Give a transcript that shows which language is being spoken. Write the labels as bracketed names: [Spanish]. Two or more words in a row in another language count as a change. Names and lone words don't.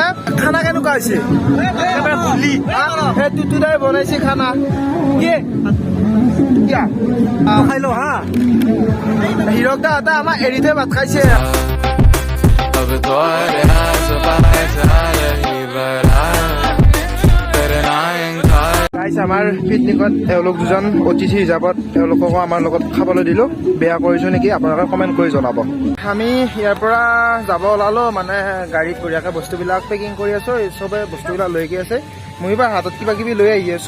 [Assamese] খানা কেনেকুৱা হৈছে? সেই টুটুদাই বনাইছে খানা। কি খাই লো হা, হিৰক দা এটা আমাৰ এৰি থৈ ভাত খাইছে। [Hindi] अब तो अरे आस रही बड़ा तेरे नायक [Assamese] গাইছ, আমাৰ পিকনিকত এওঁলোক দুজন অতিথি হিচাপত তেওঁলোককো আমাৰ লগত খাবলৈ দিলো। বেয়া কৰিছো নেকি আপোনালোকে কমেণ্ট কৰি জনাব। আমি ইয়াৰ পৰা যাব ওলালো, মানে গাড়ীত বঢ়িয়াকে বস্তুবিলাক পেকিং কৰি আছো, চবে বস্তুবিলাক লৈ গৈ আছে। মই এইবাৰ হাতত কিবা কিবি লৈ আহি আছো।